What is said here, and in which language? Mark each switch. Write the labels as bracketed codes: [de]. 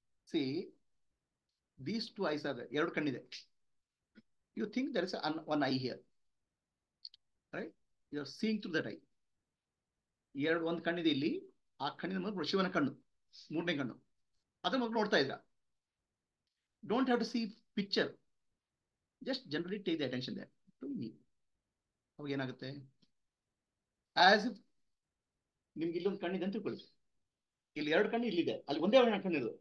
[en] See, these two eyes are there. [kn] ಎರಡು ಕಣ್ಣಿದೆ. [en] You think there is one eye here, right? You are seeing through that eye. [kn] ಒಂದು ಕಣ್ಣಿದೆ ಇಲ್ಲಿ. ಆ ಕಣ್ಣಿನ ಮೂಲಕ ಶಿವನ ಕಣ್ಣು, ಮೂರನೇ ಕಣ್ಣು, ಅದ್ರ ಮೂಲಕ ನೋಡ್ತಾ ಇದ್ರ. [en] Don't have to see picture. Just generally take the attention there to me. [kn] ಅವಾಗ ಏನಾಗುತ್ತೆ? As if ನಿಮ್ಗೆ ಇಲ್ಲೊಂದು ಕಣ್ಣಿದೆ ಅಂತ ತಿಳ್ಕೊಳ್ಳಿ. ಇಲ್ಲಿ ಎರಡು ಕಣ್ಣು ಇಲ್ಲಿದೆ, ಅಲ್ಲಿ ಒಂದೇ ಕಣ್ಣಿರೋದು.